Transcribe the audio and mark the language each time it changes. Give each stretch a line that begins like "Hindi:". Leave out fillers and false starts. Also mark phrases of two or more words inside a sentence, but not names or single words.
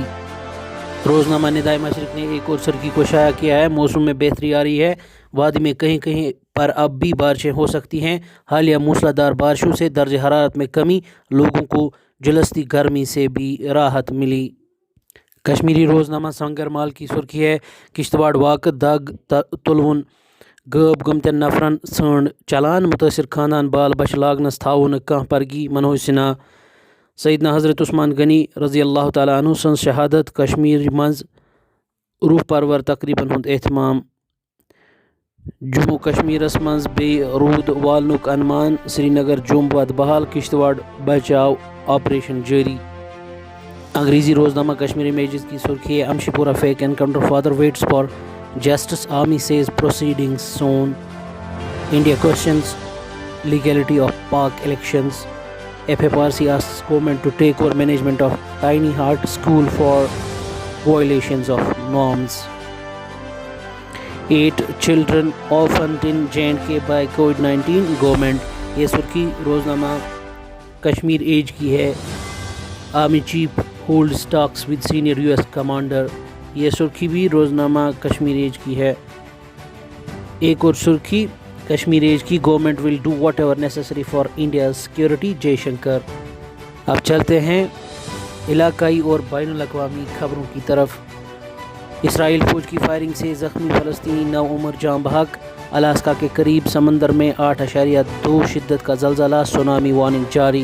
Urdu: روزنامہ ندائے مشرق نے ایک اور سرخی کو شائع کیا ہے۔ موسم میں بہتری آ رہی ہے، وادی میں کہیں کہیں پر اب بھی بارشیں ہو سکتی ہیں۔ حالیہ موسلادھار بارشوں سے درجہ حرارت میں کمی، لوگوں کو جلستی گرمی سے بھی راحت ملی۔ کشمیری روزنامہ سنگر مال کی سرخی ہے۔
Kashmiri: کشتواڑ واقع دگ تلون غٲب گٔمتٮ۪ن نفرن ژھانڈ چلان، متاثر خاندان بال بچہ لاگنس تھاوو نہٕ کانٛہہ پرگی۔ منوج سنہا۔ سیدنا حضرت عثمان غنی رضی اللہ تعالیٰ عنہ سنز شہادت، کشمیر منز روح پرور تقریبن ہند اہتمام۔ جموں کشمیرس منز بے روٗد والنُک انمان، سری نگر جوم بد بحال، کشتواڑ بچاو آپریشن جاری۔
Urdu: انگریزی روزنامہ کشمیر امیجز کی سرخی ہے۔
English: Amshipora fake encounter, father waits for justice, army says proceedings soon. India questions legality of Pak elections, FFRC asks government to take over management of Tiny Heart School for violations of norms. 8 children orphaned in J&K by COVID-19, government۔
Urdu: یہ سرخی روزنامہ کشمیر ایج کی ہے۔
English: Army chief holds talks with senior US commander.
Urdu: یہ سرخی بھی روزنامہ کشمیر ایج کی ہے۔ ایک اور سرخی کشمیر ایج کی،
English: government will do whatever necessary for India security,
Urdu: جے شنکر۔ اب چلتے ہیں علاقائی اور بین الاقوامی خبروں کی طرف۔ اسرائیل فوج کی فائرنگ سے زخمی فلسطینی 9 عمر جاں بحق۔ الاسکا کے قریب سمندر میں 8.2 شدت کا زلزلہ، سونامی وارننگ جاری۔